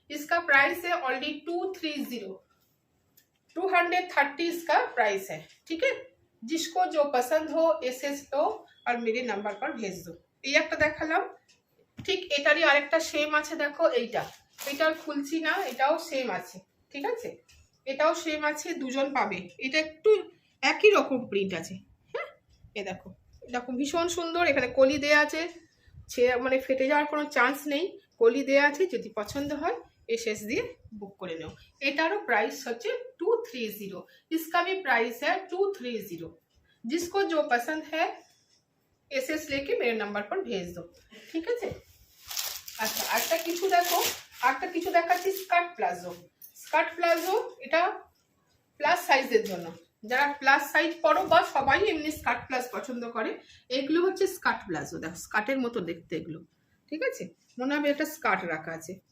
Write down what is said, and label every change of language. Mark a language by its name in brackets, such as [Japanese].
[Hindi] इसका प्राइस है ऑलरेडी 230 इसका प्राइस है, ठीक है? जिसको जो पसंद हो एसएस लो और मेरे नंबर पर भेज दो। [Bangla] এই একটা দেখালাম, ঠিক এটারই আরেকটা সেম আছে, দেখো এইটা, এটার খুলছি না, এটাও সেম আছে, ঠিক আছে? এটাও সেম আছে, দুজন পাবে। এটা একটু একই রকম প্রিন্ট আছে, হ্যাঁ? এ দেখো, দেখো ভীষণ সুন্দর, এখানে কলি দেয়া আছে, মানে ফেটে যাওয়ার কোনো চান্স নেই, কলি দেয়া আছে। যদি পছন্দ হয় এসএস দিয়ে বুক করে নাও। এটারও প্রাইস হচ্ছে 230, [Hindi] इसका भी प्राइस है 230। जिसको जो पसंद है एसएस लेके मेरे नंबर पर भेज दो, [Bangla] ঠিক আছে? আচ্ছা, আরেকটা কিছু দেখো, আরেকটা কিছু দেখাচ্ছি, স্কার্ট প্লাজো। স্কার্ট প্লাজো এটা প্লাস সাইজের জন্য, যারা প্লাস সাইজ পরো বা সবাই এমনি স্কার্ট প্লাস পছন্দ করে, এগুলো হচ্ছে স্কার্ট প্লাজো। দেখো স্কার্টের মতো দেখতে এগুলো, ঠিক আছে? মনে হবে একটা স্কার্ট রাখা আছে।